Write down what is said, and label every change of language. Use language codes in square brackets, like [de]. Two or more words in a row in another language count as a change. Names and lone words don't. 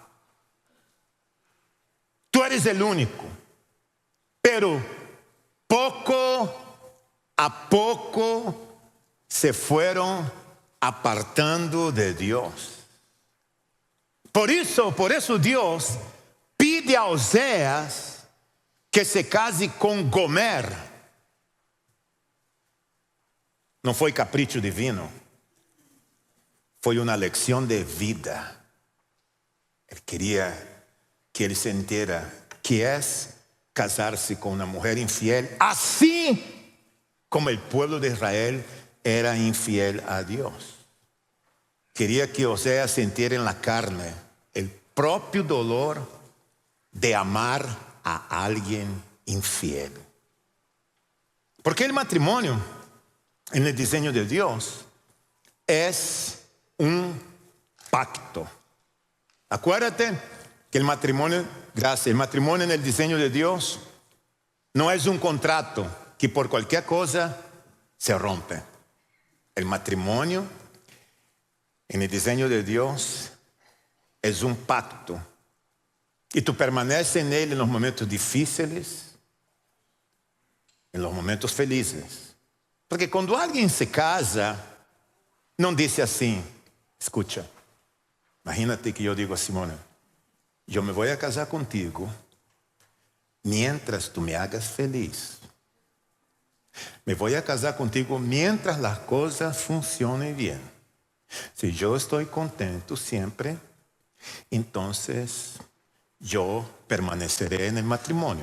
[es] Tú eres el único. Pero poco a poco se fueron apartando de Dios. Por eso Dios pide a Oséias que se case com Gomer. [pt] Não foi capricho divino, foi uma lição de vida. Ele queria que ele sentira que é casar-se com uma mulher infiel, assim como o povo de Israel era infiel a Deus. Queria que Oséias sentira na carne o próprio dolor de amar a alguém infiel. Porque o matrimônio, [es] en el diseño de Dios, es un pacto. Acuérdate que el matrimonio, el matrimonio en el diseño de Dios no es un contrato que por cualquier cosa se rompe. El matrimonio en el diseño de Dios es un pacto. Y tú permaneces en él en los momentos difíciles, en los momentos felices. [pt] Porque quando alguém se casa, não disse assim: [es] escucha, imagínate que [pt] eu digo [es] a Simone, [pt] eu me vou [es] a casar contigo mientras tu me hagas feliz. [pt] Me vou [es] a casar contigo mientras las cosas funcionen bien. Si yo estoy contento siempre, entonces yo permaneceré en el matrimonio.